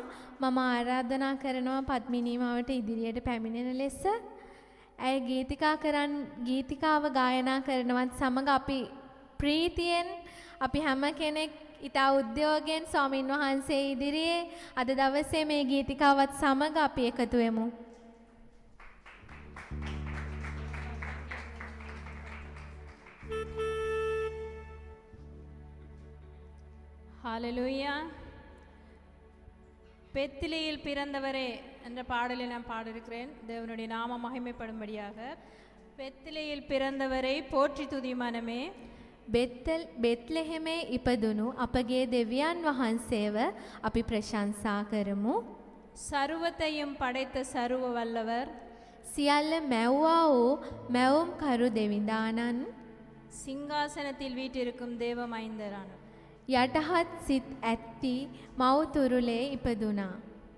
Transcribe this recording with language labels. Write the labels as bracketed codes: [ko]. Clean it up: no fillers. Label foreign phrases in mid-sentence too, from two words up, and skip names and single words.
[si] මම ආරාධනා කරනවා පද්මිනී මාවට ඉදිරියට පැමිණෙන ලෙස. ඇය ගීතිකාව ගායනා කරනවත් සමග අපි ප්‍රීතියෙන් අපි හැම කෙනෙක් ඉතා උද්‍යෝගයෙන් ස්වාමින් වහන්සේ ඉදිරියේ අද දවසේ මේ ගීතිකාවත් සමග අපි එකතු වෙමු. [ta] ஹalleluya. பெத்திலியில் பிறந்தவரே என்ற பாடலை நான் பாடியிருக்கிறேன். தேவனுடைய நாமம் மகிமைப்படும்படியாக. பெத்திலியில் பிறந்தவரை போற்றி துதி மனமே. [si] බෙත්ලෙහෙමේ ඉපදුණු අපගේ දෙවියන් වහන්සේව අපි ප්‍රශංසා කරමු. [ta] சர்வத்தையும் படைத்த சர்வ வல்லவர், [si] සියල්ල මැව්වා වූ මැවුම් කරු දෙවිඳානන්, [ta] சிங்காசனத்தில் வீற்றிருக்கும் தேவ மைந்தரானவர், [si] යටහත් සිත් ඇත්ති මව් තුරුලේ ඉපදුනා.